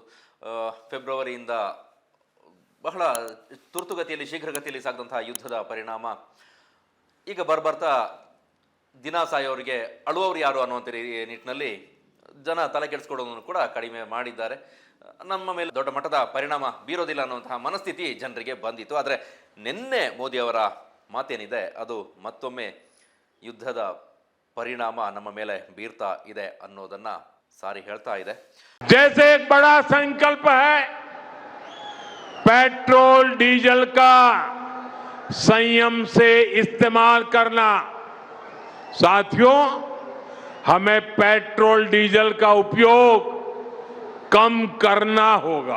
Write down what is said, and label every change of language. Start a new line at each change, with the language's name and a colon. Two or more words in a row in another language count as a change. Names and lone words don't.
Kannada: ಫೆಬ್ರವರಿಯಿಂದ ಬಹಳ ತುರ್ತುಗತಿಯಲ್ಲಿ, ಶೀಘ್ರಗತಿಯಲ್ಲಿ ಸಾಗಿದಂತಹ ಯುದ್ಧದ ಪರಿಣಾಮ ಈಗ ಬರ್ಬರ್ತಾ ದಿನ ಸಾಯೋರಿಗೆ ಅಳುವವರು ಯಾರು ಅನ್ನುವಂಥ ನಿಟ್ಟಿನಲ್ಲಿ ಜನ ತಲೆ ಕೆಡಿಸ್ಕೊಳ್ಳೋದನ್ನು ಕೂಡ ಕಡಿಮೆ ಮಾಡಿದ್ದಾರೆ. ನಮ್ಮ ಮೇಲೆ ದೊಡ್ಡ ಮಟ್ಟದ ಪರಿಣಾಮ ಬೀರೋದಿಲ್ಲ ಅನ್ನುವಂತಹ ಮನಸ್ಥಿತಿ ಜನರಿಗೆ ಬಂದಿತ್ತು. ಆದರೆ ನಿನ್ನೆ ಮೋದಿ ಅವರ ಮಾತೇನಿದೆ ಅದು ಮತ್ತೊಮ್ಮೆ ಯುದ್ಧದ ಪರಿಣಾಮ ನಮ್ಮ ಮೇಲೆ ಬೀರ್ತಾ ಇದೆ ಅನ್ನೋದನ್ನ ಸಾರಿ ಹೇಳ್ತಾ ಇದೆ.
Hindi: जैसे एक बड़ा संकल्प है पेट्रोल डीजल का संयम से इस्तेमाल करना, साथियों हमें पेट्रोल डीजल का उपयोग कम करना होगा.